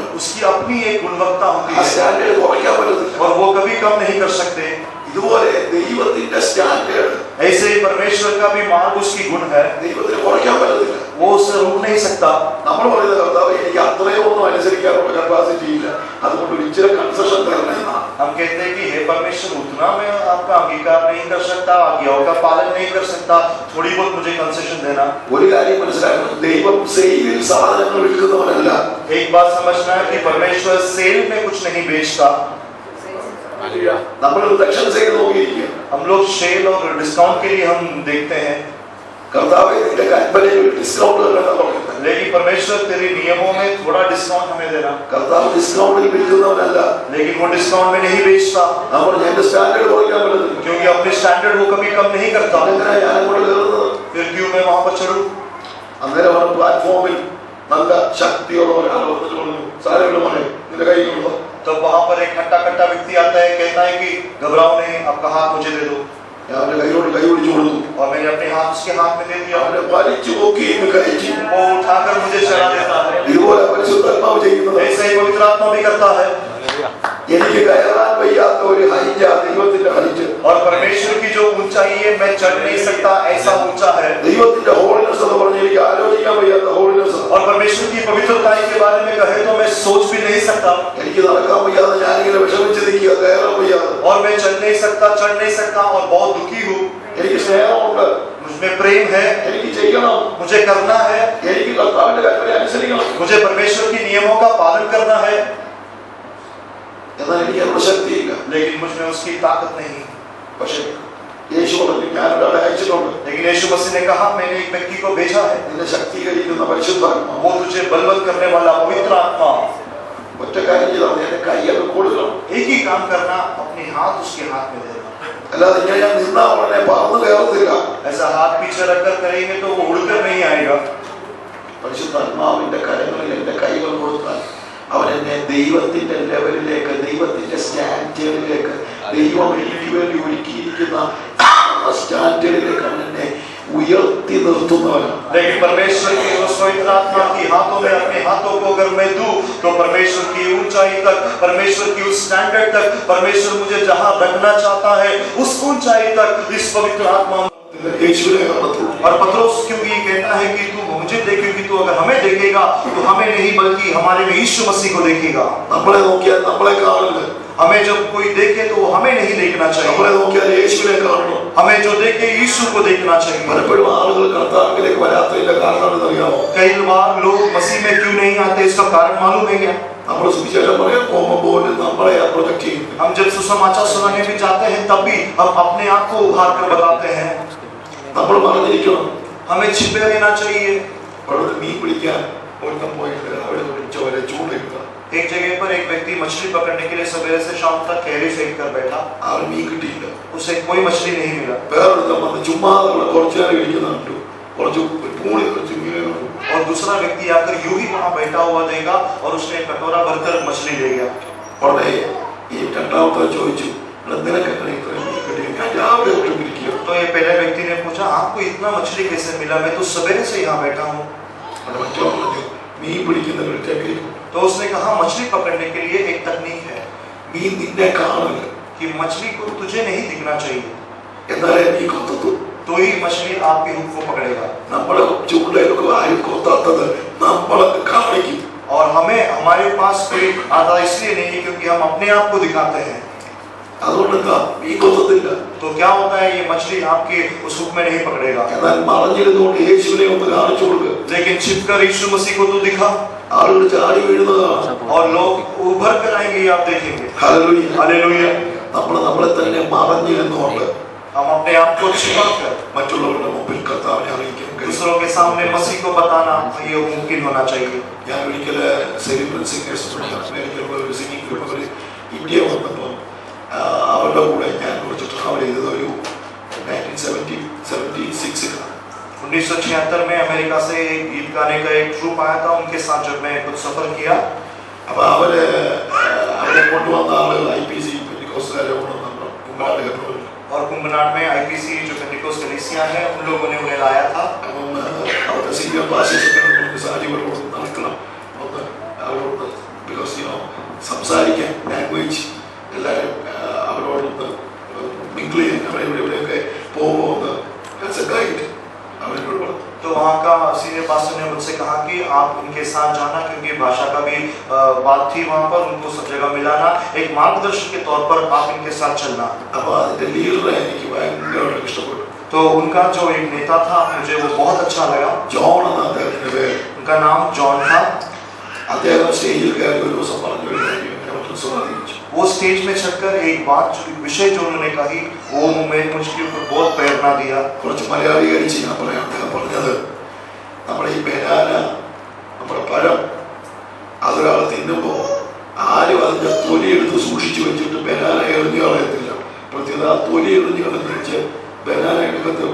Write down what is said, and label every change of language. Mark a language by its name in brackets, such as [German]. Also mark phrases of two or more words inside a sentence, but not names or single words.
[Hindi] उसकी अपनी एक गुणवत्ता होती [Malayalam] ആ [Hindi] है [Malayalam] സ്റ്റാൻഡേർഡ് കുറയ്ക്കാൻ പറ്റത്തില്ല. [Hindi] और वो कभी कम नहीं कर सकते। [Malayalam] ഇതുപോലെ ദൈവത്തിന്റെ സ്റ്റാൻഡേർഡ്, [Hindi] ऐसे ही परमेश्वर का भी मार्ग उसकी गुण है, [Malayalam] ദൈവത്തിന് കുറയ്ക്കാൻ പറ്റത്തില്ല. [Hindi] वो उसे रोक नहीं सकता। [Malayalam] നമ്മൾ പറയുന്നത് കർത്താവ് എനിക്ക് അത്രയും ഒന്നും അനുസരിക്കാനുള്ള കപ്പാസിറ്റി ഇല്ല, അതുകൊണ്ട് ഒരു ഇച്ചിരി കൺസെഷൻ തരണം എന്നാണ്. [Hindi] हम कहते हैं कि हे परमेश्वर उतना मैं आपका अंगीकार नहीं कर सकता, आज्ञाओं का पालन नहीं कर सकता, थोड़ी बहुत मुझे कंसेशन देना। [Malayalam] ഒരു കാര്യം മനസ്സിലാക്കണം, ദൈവം സെയിലിൽ സാധനങ്ങൾ വിൽക്കുന്നവനല്ല. [Hindi] एक बात समझना है कि परमेश्वर सेल में कुछ नहीं बेचता। [Malayalam] നമ്മൾ [English] reduction sale [Malayalam] നോക്കിയിരിക്കുക. [Hindi] हम लोग सेल और डिस्काउंट के लिए हम देखते हैं, [Malayalam] കർത്താവ് ഇതിന്റെ കൽപ്പനയിൽ ഒരു ഡിസ്കൗണ്ട് തരണം പറയുന്നത്. [Hindi] लेकिन परमेश्वर तेरे नियमों में थोड़ा डिस्काउंट हमें देना। [Malayalam] കർത്താവ് ഡിസ്കൗണ്ടിൽ വിൽക്കുന്നവനല്ല. [Hindi] लेकिन वो डिस्काउंट में नहीं बेचता, [Malayalam] നമ്മൾ എന്റെ സ്റ്റാൻഡേർഡ് കുറയ്ക്കാൻ പറ്റത്തില്ല. [Hindi] क्योंकि अपने स्टैंडर्ड वो कभी कम नहीं करता। [Malayalam] അങ്ങനെ ഞാൻ അങ്ങോട്ട് കയറുന്നത്. [Hindi] फिर क्यों मैं वहां पर चढ़ूं। [Malayalam] അന്നേരമാണ് പ്ലാറ്റ്ഫോമിൽ നല്ല ശക്തിയുള്ള ഒരാൾ വന്നിട്ട് പറഞ്ഞു, സാരമില്ല മോനെ നിന്റെ കൈ കൊണ്ടോ. [Hindi] तब वहां पर एक खट्टा व्यक्ति आता है, कहता है कि घबराओ नहीं, आपका हाथ मुझे दे दो। [Malayalam] ഞാൻ അവന്റെ കൈയോട് കൈ പിടിച്ചു കൊടുത്തു. [Hindi] और मैंने अपने हाथ उसके हाथ में दे दिया। [Malayalam] അവനെ വലിച്ചു പൊക്കി ഇന്ന് കഴിച്ചു. [Hindi] वो उठाकर मुझे चढ़ा देता है। [Malayalam] ഇതുപോലെ പരിശുദ്ധാത്മാവ് ചെയ്യുന്നത്. [Hindi] ऐसे ही पवित्र आत्मा भी करता है। [Malayalam] എനിക്ക് കയറാൻ വയ്യാത്ത ഒരു ഹൈറ്റ്, ആ ദൈവത്തിന്റെ ഹൈറ്റ്. [Hindi] और परमेश्वर की जो ऊंचाई है मैं चढ़ नहीं सकता, ऐसा ऊंचा है। [Malayalam] ദൈവത്തിന്റെ ഹോളിനെസ് എന്ന് പറഞ്ഞ് എനിക്ക് ആലോചിക്കാൻ വയ്യാത്ത ഹോളിനെസ്. [Hindi] और परमेश्वर की पवित्रता के बारे में कहे तो मैं सोच भी नहीं सकता। [Malayalam] എനിക്ക് നടക്കാൻ വയ്യാതെ ഞാനിങ്ങനെ വിഷമിച്ച് നിൽക്കുക, കയറാൻ വയ്യാതെ. [Hindi] और मैं चल नहीं सकता, चढ़ नहीं सकता और बहुत दुखी हूँ। [Malayalam] എനിക്ക് സ്നേഹമുണ്ട്, [Hindi] मुझमें प्रेम है, [Malayalam] എനിക്ക് ചെയ്യണം, [Hindi] मुझे करना है, [Malayalam] എനിക്ക് കർത്താവിന്റെ കൽപ്പന അനുസരിക്കണം, [Hindi] मुझे परमेश्वर की नियमों का पालन करना है, [Malayalam] എന്നാൽ എനിക്ക് അതിനുള്ള ശക്തിയില്ല. [Hindi] लेकिन मुझमें उसकी ताकत नहीं। [Malayalam] പക്ഷേ യേശു പറഞ്ഞു, ഞാനൊരാളെ അയച്ചിട്ടുണ്ട്, [Hindi] लेकिन यीशु मसीह ने कहा मैंने एक व्यक्ति को भेजा है, [Malayalam] നിന്നെ ശക്തീകരിക്കുന്ന പരിശുദ്ധാത്മാവ്. [Hindi] वो तुझे बलवंत करने वाला पवित्र आत्मा। [Malayalam] ഒറ്റ കാര്യം ചെയ്താൽ മതി, എന്റെ കൈ അത് കൊടുക്കണം. [Hindi] एक ही काम करना, अपने हाथ उसके हाथ में देना। [Malayalam] അല്ലാതെ ഇങ്ങനെ ഞാൻ നിന്നാ ഉടനെ പറന്നു കയറത്തില്ല. [Hindi] ऐसा हाथ पीछे रखकर करेंगे तो वो उड़कर नहीं आएगा। [Malayalam] പരിശുദ്ധാത്മാവിന്റെ കരങ്ങളിൽ എന്റെ കൈകൾ കൊടുത്താൽ അവൻ എന്നെ ദൈവത്തിന്റെ ലെവലിലേക്ക്, ദൈവത്തിന്റെ സ്റ്റാൻഡേർഡിലേക്ക്, ദൈവം എനിക്ക് വേണ്ടി ഒരുക്കിയിരിക്കുന്ന സ്റ്റാൻഡേർഡിലേക്ക് അവൻ എന്നെ ഉയർത്തി നിർത്തുന്നവനാണ്. [Hindi] लेकिन परमेश्वर की उस पवित्र आत्मा की हाथों में अपने हाथों को अगर मैं दूं तो परमेश्वर की ऊंचाई तक, परमेश्वर की उस स्टैंडर्ड तक, परमेश्वर मुझे जहां रखना चाहता है उस ऊंचाई तक इस पवित्र आत्मा। [Malayalam] യേശുവിനെ കാണത്തുള്ളൂ. [Hindi] और पत्रोस क्योंकि ये कहता है कि तू मुझे देखेगी, तू अगर हमें देखेगा तो हमें नहीं बल्कि हमारे में यीशु मसीह को देखेगा। [Malayalam] നമ്മളെ നോക്കിയാൽ നമ്മളെ കാണില്ല, [Hindi] हमें जब कोई देखे तो वो हमें नहीं देखना चाहिए, [Malayalam] നമ്മളെ നോക്കിയാൽ യേശുവിനെ കാണണം. [Hindi] हमें जो देखे यीशु को देखना चाहिए। [Malayalam] പലപ്പോഴും ആളുകൾ കർത്താവിലേക്ക് വരാത്തതിന്റെ കാരണം എന്താണെന്നറിയാമോ? [Hindi] कई बार लोग मसीह में क्यों नहीं आते, इसका कारण मालूम है क्या? [Malayalam] നമ്മൾ സുവിശേഷം പറയാൻ പോകുമ്പോൾ പോലും നമ്മളെ പ്രൊജക്ട് ചെയ്യും. [Hindi] हम जब सुसमाचार सुनाने भी जाते हैं तब भी हम अपने आप को उभार कर बताते हैं। [Malayalam] നമ്മൾ പറഞ്ഞിരിക്കണം. [Hindi] हमें छिपे रहना चाहिए। [Malayalam] അവിടെ മീൻ പിടിക്കാൻ ഒരുത്തം പോയിട്ട് അവിടെ ചോരെ ചൂണ്ടില്ല. [Hindi] एक जगह पर एक व्यक्ति मछली पकड़ने के लिए सवेरे से शाम तक कैरी फेंक कर बैठा, [Malayalam] അവൻ മീൻ കിട്ടിയില്ല. [Hindi] उसे कोई मछली नहीं मिला। [Malayalam] വേറൊരുത്തം വന്ന് ചുമ്മാ കുറച്ചു നേരം ഇരിക്കുന്ന കണ്ടു, കുറച്ച് പൂണി കുറച്ച് മീനെ കണ്ടു. [Hindi] और दूसरा व्यक्ति आकर यूं ही वहां बैठा हुआ देगा और उसने कटोरा भरकर मछली ले गया। [Malayalam] ഉടനെ ഈ രണ്ടാമത്തെ ചോദിച്ചു, നിനക്ക് എങ്ങനെ ഇത്രയും മീൻ കിട്ടി? ഞാൻ രാവിലെ തൊട്ട് ചോദിക്കും [Hindi] तो ये पहले व्यक्ति ने पूछा आपको इतना मछली कैसे मिला, मैं तो सवेरे से यहाँ बैठा हूँ। [Malayalam] അവിടെ മറ്റോ പറഞ്ഞു മീൻ പിടിക്കുന്ന ഒരു ടെക്നിക്ക് [Hindi] तो उसने कहा मछली पकड़ने के लिए एक तकनीक है [Malayalam] മീൻ നിന്നെ കാണില്ല [Hindi] कि मछली को तुझे नहीं दिखना चाहिए, [Malayalam] എന്നാലേ നീ കൊത്തു [Hindi] तो ही मछली आपकी हुक को पकड़ेगा। [Malayalam] നമ്മളെ ചൂണ്ടയിലൊക്കെ ആരും കൊത്താത്തത് നമ്മളൊക്കെ കാണിക്കും [Hindi] और हमें हमारे पास कोई आधा इसलिए नहीं है क्योंकि हम अपने आप को दिखाते हैं। [Malayalam] അതുകൊണ്ട് എന്താ മീൻ കൊത്തത്തില്ല [Hindi] तो क्या होता है, ये मछली आपके उस हुक में नहीं पकड़ेगा। [Malayalam] എന്നാൽ മറഞ്ഞിരുന്നുകൊണ്ട് യേശുവിനെ ഒന്ന് കാണിച്ചു കൊടുക്കുക [Hindi] लेकिन छिपकर यीशु मसीह को तो दिखा [Malayalam] ആളുകൾ ചാടി വീഴുന്നതാണ് [Hindi] और लोग उभर कर आएंगे, आप देखेंगे। [Malayalam] ഹല്ലേലൂയ [Hindi] हालेलुया। [Malayalam] നമ്മളെ തന്നെ മറഞ്ഞിരുന്നുകൊണ്ട് [Hindi] हम अपने आप को छिपाकर [Malayalam] മറ്റുള്ളവരുടെ മുമ്പിൽ കർത്താവിനെ അറിയിക്കാൻ കഴിയും [Hindi] दूसरों के सामने मसीह को बताना ये मुमकिन होना चाहिए। [Malayalam] ഞാൻ ഒരിക്കൽ സെലിബ്രൽ സിംഗേഴ്സ് അമേരിക്കയിലുള്ള ഒരു [English] singing group [Malayalam] ഇന്ത്യ വന്നപ്പോൾ അവരുടെ കൂടെ ഞാൻ കുറച്ച് ട്രാവൽ ചെയ്തത് ഒരു 1976 [Hindi] 1976 में अमेरिका से गीत गाने का एक ट्रूप आया था, उनके साथ जब मैं कुछ सफर किया [Malayalam] അപ്പോൾ അവരെ കൊണ്ടുവന്ന ആളുകൾ IPC പെന്തിക്കോസ്തുകാരെ കൊണ്ടുവന്നു കുമ്പനാട് [Hindi] और कुंभनाट में IPC जो पेंटिकोस्ट कलीसिया है उन लोगों ने उन्हें लाया था। [Malayalam] അപ്പം അവിടുത്തെ സീനിയർ പാസ്റ്റേഴ്സൊക്കെ സാഹചര്യങ്ങളോട് നടക്കണം ഒന്ന് അവരോട് ബിക്കോസ് സംസാരിക്കാൻ ലാംഗ്വേജ് എല്ലാവരും അവരോടൊന്ന് മിങ്കിൾ ചെയ്യാൻ അവരെ ഇവിടെയൊക്കെ പോകുമ്പോൾ [English] as a guide [Malayalam] അവരോട് പറഞ്ഞു [Hindi] तो वहाँ का [English] senior pastor [Hindi] ने मुझसे कहा कि आप उनके साथ जाना क्योंकि भाषा का भी बात थी वहाँ पर, उनको सब जगह मिलाना, एक मार्गदर्शन के तौर पर आप इनके साथ चलना। [Malayalam] അപ്പോൾ അതിൻ്റെ ലീഡറെ എനിക്ക് ഭയങ്കരമായിട്ട് ഇഷ്ടപ്പെട്ടു [Hindi] तो उनका जो एक नेता था मुझे वो बहुत अच्छा लगा। [Malayalam] ജോൺ എന്ന അദ്ദേഹത്തിൻ്റെ പേര് [Hindi] उनका नाम जॉन था। [Malayalam] അദ്ദേഹം സ്റ്റേജിൽ കയറി ഒരു ദിവസം പറഞ്ഞു ഒരു കാര്യം എന്നെ ഒത്തിരി സ്വാധീനിച്ചു [Hindi] वो स्टेज में चढ़कर एक बात जो विषय जो उन्होंने कही वो मुझके ऊपर बहुत प्रेरणा दिया। [Malayalam] കുറച്ച് മലയാളീകരിച്ച് ഞാൻ പറയാം അദ്ദേഹം പറഞ്ഞത് നമ്മുടെ ഈ ബനാന നമ്മുടെ പഴം അതൊരാൾ തിന്നുമ്പോൾ ആരും അതിൻ്റെ തൊലി എടുത്ത് സൂക്ഷിച്ചു വെച്ചിട്ട് ബനാന എറിഞ്ഞു കളയത്തില്ല, പ്രത്യേകത ആ തൊലി എറിഞ്ഞു കളഞ്ഞിച്ച് ബനാന എടുക്കത്തുള്ളൂ।